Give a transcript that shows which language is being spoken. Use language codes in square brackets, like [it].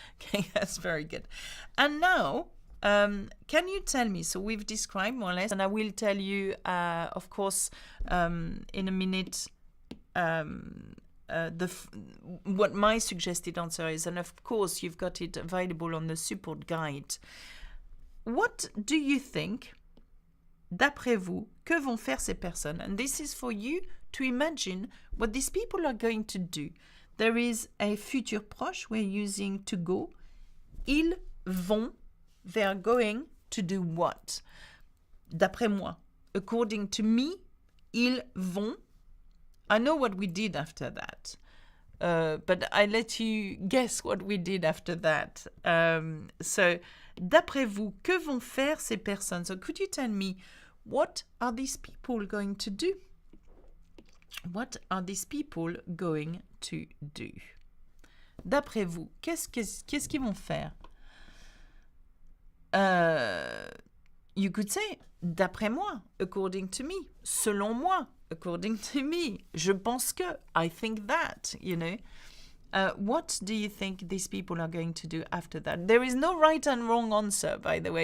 [en] Okay, that's very good. And now, can you tell me, so we've described more or less, and I will tell you, of course, in a minute, what my suggested answer is, and of course, you've got it available on the support guide. What do you think, [fr] d'après vous, que vont faire ces personnes? [en] And this is for you to imagine what these people are going to do. There is a futur proche, we're using to go. [fr] Ils vont, [en] they are going to do what? [fr] D'après moi, [en] according to me, [fr] ils vont. [en] I know what we did after that, but I let you guess what we did after that. [fr] So, d'après vous, que vont faire ces personnes? [en] So could you tell me, what are these people going to do? What are these people going to do? [fr] D'après vous, qu'est-ce qu'ils vont faire? [en] You could say, [fr] d'après moi, [en] according to me, [fr] selon moi, [en] according to me, [fr] je pense que, [en] I think that, you know. What do you think these people are going to do after that? There is no right and wrong answer, by the way.